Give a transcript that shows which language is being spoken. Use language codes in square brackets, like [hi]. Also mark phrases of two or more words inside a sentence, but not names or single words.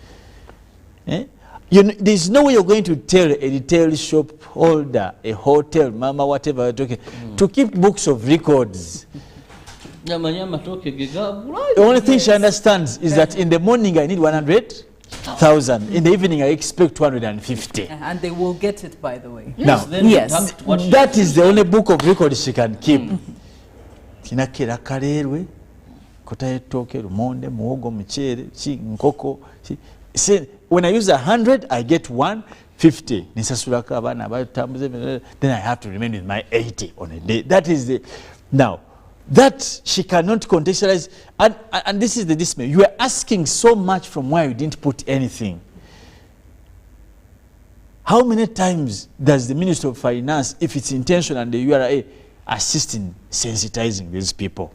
[en] There's no way you're going to tell a retail shop holder, a hotel, mama, whatever you're talking, to keep books of records. The only thing she understands is that in the morning I need 100,000. In the evening I expect 250. And they will get it, by the way. Now, yes, that is the only book of records she can keep. Kinakera karerwe, kotaye toke, rumonde, muhogo, mchere, nkoko. When I use 100, I get 150. Then I have to remain with my 80 on a day. That is the... Now, that she cannot contextualize, and this is the dismay. You are asking so much from where you didn't put anything. How many times does the Minister of Finance, if it's intentional, and the URA assist in sensitizing these people?